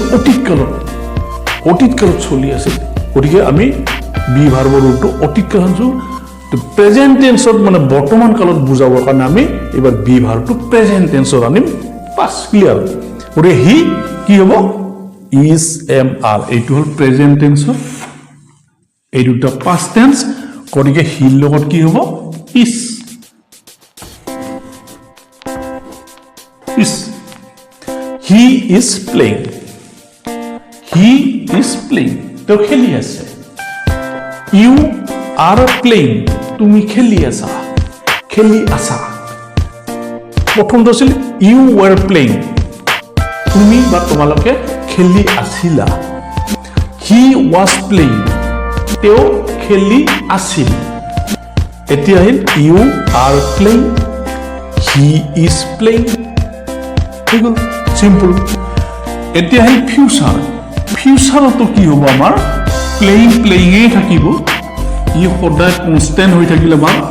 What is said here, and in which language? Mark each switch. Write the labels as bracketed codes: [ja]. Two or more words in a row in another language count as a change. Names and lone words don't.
[as] অতীত কালত চলি আছিল গতিকে আমি [en] be verb-ৰ [as] ৰূপটো অতীত কালত [en] present tense-ত [as] মানে বৰ্তমান কালত বুজাবৰ কাৰণে আমি এবাৰ [en] be verb-টো present tense-ত [as] আনিম পাস ক্লিয়াৰ গতিকে হি কি হ'ব [en] is am are [as] এইটো হল [en] present tense-ৰ [as] এই দুটা [en] past tense [as] গতিকে হিৰ লগত কি হ'ব ইজ [en] he is playing [as] তো খেলি আছে [en] you are playing [as] তুমি খেলি আছা প্ৰথমটো আছিল [en] you were playing [as] তুমি বা তোমালোকে খেলি আছিলা [en] he was playing [as] তেওঁ খেলি আছিল এতিয়া আহিল [en] you are playing he is playing [as] হৈ গ'ল সিম্পল এতিয়া আহিল ফিউচাৰতো কি হ'ব আমাৰ প্লেইঙে থাকিব ই সদায় কনস্ট্যান্ট হৈ থাকিলে আমাৰ